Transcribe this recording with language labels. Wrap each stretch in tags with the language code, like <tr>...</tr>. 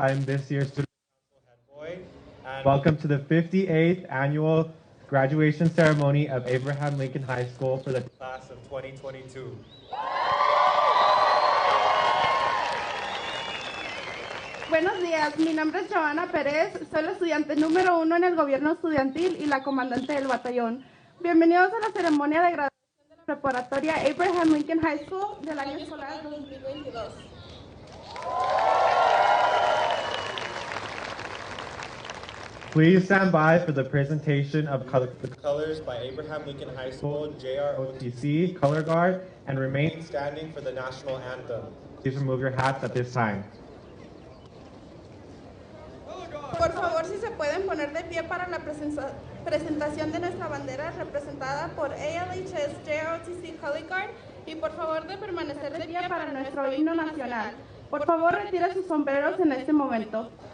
<en>I'm this year's Student Council Head Boy. And welcome to the 58th annual graduation ceremony of Abraham Lincoln High School for the class of 2022.</en> <es>Buenos días, mi nombre es Joana Pérez, soy la estudiante número 1 en el gobierno estudiantil y la comandante del batallón. Bienvenidos a la ceremonia de graduación de la preparatoria Abraham Lincoln High School del año escolar 2022.</es> <en>Please stand by for the presentation of the colors by Abraham Lincoln High School, JROTC, Color Guard, and remain standing for the national anthem. Please remove your hats at this time.</en> <es>Por favor, si se pueden poner de pie para la presentación de nuestra bandera representada por ALHS JROTC Color Guard y por favor de permanecer de pie para nuestro himno nacional. Por favor, retire sus sombreros en este momento.</es>